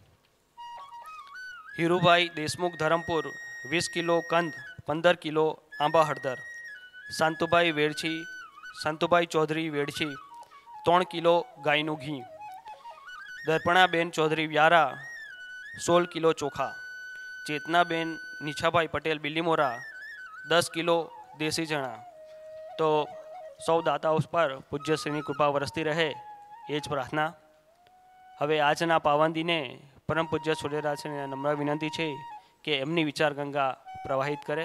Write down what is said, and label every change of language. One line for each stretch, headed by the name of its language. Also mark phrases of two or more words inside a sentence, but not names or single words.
Gujarati: હીરુભાઈ દેશમુખ ધરમપુર 20 કિલો કંદ, 15 કિલો આંબા હળદર। શાંતુભાઈ વેડછી, શાંતુભાઈ ચૌધરી વેડછી 3 કિલો ગાયનું ઘી। દર્પણાબેન ચૌધરી વ્યારા 16 કિલો ચોખા। ચેતનાબેન નીછાભાઈ પટેલ બીલીમોરા 10 કિલો દેસી ચણા। તો સૌ દાતાઓ પર પૂજ્ય શ્રીની કૃપા વરસતી રહે એ જ પ્રાર્થના। હવે આજના પાવન દિને પરમ પૂજ્ય છોટેદાદા શ્રીને નમ્ર વિનંતી હૈ કે એમની વિચાર ગંગા પ્રવાહિત કરે।